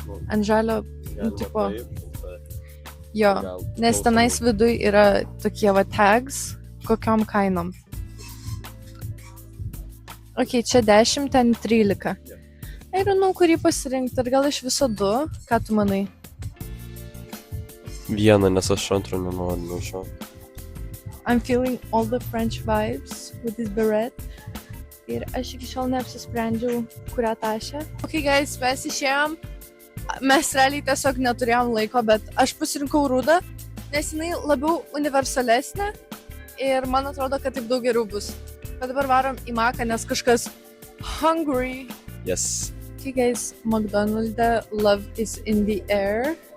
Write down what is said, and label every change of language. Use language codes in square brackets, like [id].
[lt] Ant žalio, tipo, jo, nes tenais viduj yra tokie va tags, kokiom kainom. Ok, čia 10, ten 13. Ir žinau, kurį pasirinkti, ar gal iš viso 2, ką tu manai? Vieną, nes aš antro nenoriu nuo šio. [en] I'm feeling all the French vibes with this beret. [lt] Ir aš iki šiol neapsisprendžiau, kurią tašę. Ok, guys, mes išėjom. Mes realiai tiesiog neturėjom laiko, bet aš pasirinkau rudą, nes jinai labiau universalesnė ir man atrodo, kad taip daug geriau bus. Bet dabar varom į Maką, nes kažkas hungry. [en] Yes. Okay, guys, McDonald's love is in the air.